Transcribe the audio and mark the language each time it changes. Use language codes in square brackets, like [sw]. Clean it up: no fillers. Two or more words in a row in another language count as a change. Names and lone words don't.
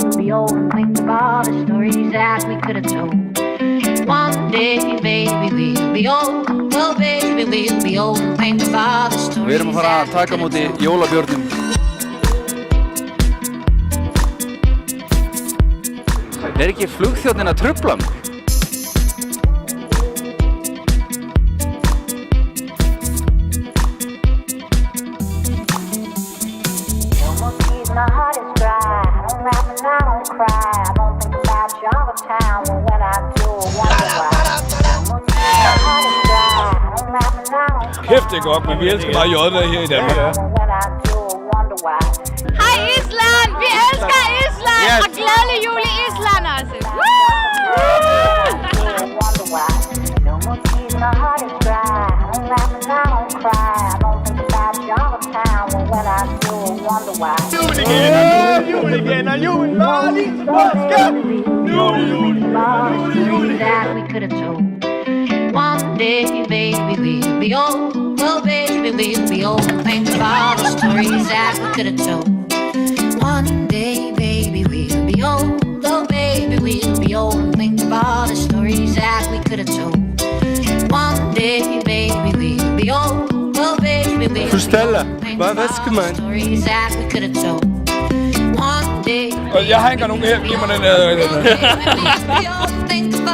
[en] be old and think of all the stories that we could have told. One day, baby, we'll be old. Oh, baby, we'll be old and think of all the stories. [is] Við erum að fara að taka á móti jólabjörnum. Ekki flugþjónninn að trufla mig? [en] My heart is dry. I don't laugh and I don't cry. I don't think about you all the time. But when I do, I wonder why. My heart is dry. I don't laugh and I don't cry. [da] Kæft, det er godt, men vi elsker bare jødene her i Danmark. [en] But when I do, I wonder why. [da] Hej Island! Vi elsker Island! [en] Yes. [da] Og glædelig jul i Island også! [en] Wonder why. No more tears, my heart is dry. I don't laugh and I don't cry. I don't think about you all the time. But when I do, I wonder why. [da] Jul igen, og jul var lige påske! [en] Jul that we could have told. One day, baby, we'll be old. Oh, baby, we'll be old. Think of all the stories that we could have told. One day, baby, we'll be old. Oh, baby, we'll be old. Think of all the stories that we could have told. One day, baby, we'll be old. Oh, baby, we'll be old. Stella, Think of all the stories that we could have told. One day, [da] Og jeg har ikke nogen her. Giv mig den her. [en] baby, we'll be old. Think